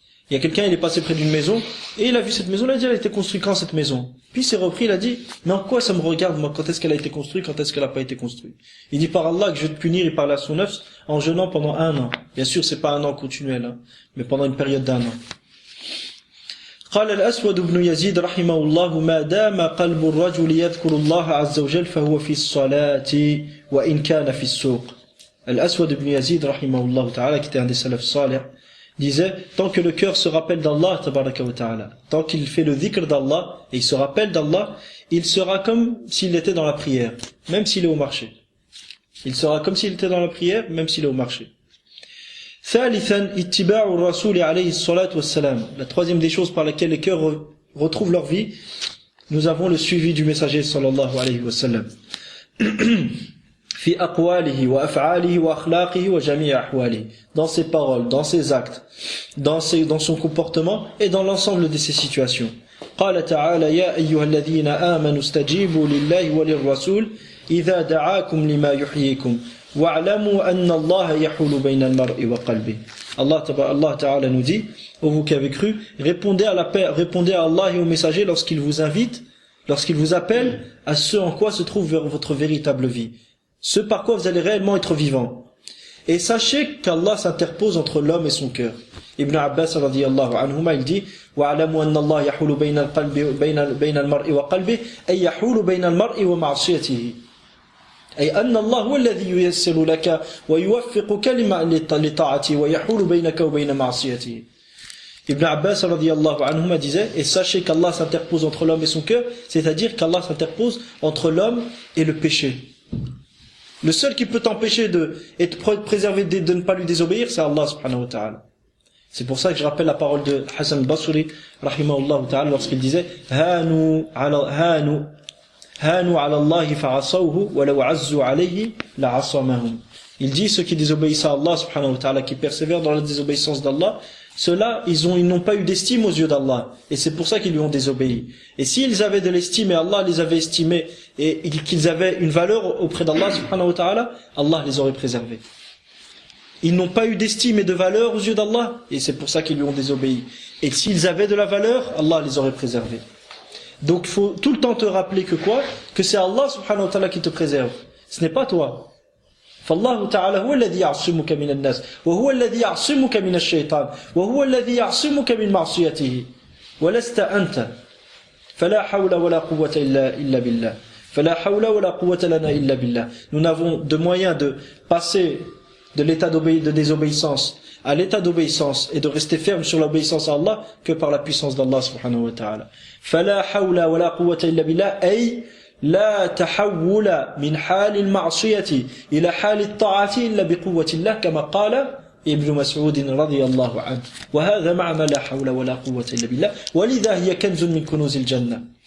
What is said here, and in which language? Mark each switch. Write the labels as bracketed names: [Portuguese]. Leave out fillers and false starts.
[French] Il y a quelqu'un, il est passé près d'une maison et il a vu cette maison, il a dit: elle a été construite quand cette maison? Puis il s'est repris, il a dit: mais en quoi ça me regarde moi, quand est-ce qu'elle a été construite, quand est-ce qu'elle n'a pas été construite? Il dit: par Allah que je vais te punir, il parle à son nafs en jeûnant pendant 1 an. Bien sûr c'est pas 1 an continuel, hein, mais pendant une période d'1 an. [Arabic] قال الأسود بن يزيد رحمه الله ما دام قلب الرجل يذكر الله عز وجل فهو في الصلاة وإن كان في السوق. [French] الأسود بن يزيد رحمه الله تعالى, qui était un des salafs salih, disait: tant que le cœur se rappelle d'Allah tabaraka wa ta'ala, tant qu'il fait le dhikr d'Allah et il se rappelle d'Allah, il sera comme s'il était dans la prière, même s'il est au marché. Il sera comme s'il était dans la prière, même s'il est au marché. [Arabic] ثالثا اتباع الرسول عليه الصلاة والسلام. [French] La troisième des choses par laquelle les cœurs retrouvent leur vie, nous avons le suivi du messager sallallahu alayhi wa sallam. [Arabic] في أقواله وأفعاله وأخلاقه وجميع أحواله, [French] dans ses paroles, dans ses actes, dans son comportement et dans l'ensemble de ses situations. [Arabic] قال تعالى يا أيها الذين آمنوا استجيبوا لله وللرسول إذا دعاكم لما يحييكم واعلموا أن الله يحول بين المرء وقلبه. [French] Allah Ta'ala nous dit: ô vous qui avez cru, répondez à Allah et au messager lorsqu'il vous invite, lorsqu'il vous appelle à ce en quoi se trouve votre véritable vie, ce par quoi vous allez réellement être vivant. Et sachez qu'Allah s'interpose entre l'homme et son cœur. [Arabic] Ibn Abbas radiyallahu anhuma, [French] il dit: [Arabic] وَعَلَمُوا أَنَّ اللَّهَ يَحُولُ بَيْنَ الْمَرْءِ وَقَلْبِهِ أي يحول بين المرء ومعصيته أي أن الله هو الذي ييسر لك ويوفقك لطاعته ويحول بينك وبين معصيته. [French] Ibn Abbas radiyallahu anhuma disait: et sachez qu'Allah s'interpose entre l'homme et son cœur, c'est-à-dire qu'Allah s'interpose entre l'homme et le péché. Le seul qui peut t'empêcher et te préserver de ne pas lui désobéir, c'est Allah subhanahu wa ta'ala. C'est pour ça que je rappelle la parole de Hassan al-Basri rahimahullah ta'ala lorsqu'il disait: [Arabic] hanu ala Allahi fa'asawhu wa law azzu alayhi la'asamahum. [French] Il dit: ceux qui désobéissent à Allah subhanahu wa ta'ala, qui persévèrent dans la désobéissance d'Allah, ceux-là, ils n'ont pas eu d'estime aux yeux d'Allah. Et c'est pour ça qu'ils lui ont désobéi. Et s'ils avaient de l'estime et Allah les avait estimés et qu'ils avaient une valeur auprès d'Allah subhanahu wa ta'ala, Allah les aurait préservés. Ils n'ont pas eu d'estime et de valeur aux yeux d'Allah et c'est pour ça qu'ils lui ont désobéi. Et s'ils avaient de la valeur, Allah les aurait préservés. Donc il faut tout le temps te rappeler que quoi? Que c'est Allah subhanahu wa ta'ala qui te préserve. Ce n'est pas toi. [Arabic] فالله تعالى هو الذي يعصمك من الناس وهو الذي يعصمك من الشيطان وهو الذي يعصمك من معصيته ولست أنت فلا حول ولا قوة إلا بالله فلا حول ولا قوة لنا إلا بالله. [French] Nous n'avons de moyen de passer de l'état de désobéissance à l'état d'obéissance et de rester ferme sur l'obéissance à Allah que par la puissance d'Allah subhanahu wa ta'ala. [Arabic] فلا حول ولا قوة إلا بالله أي لا تحول من حال المعصية إلى حال الطاعة إلا بقوة الله كما قال ابن مسعود رضي الله عنه. وهذا معنى لا حول ولا قوة إلا بالله ولذا هي كنز من كنوز الجنة.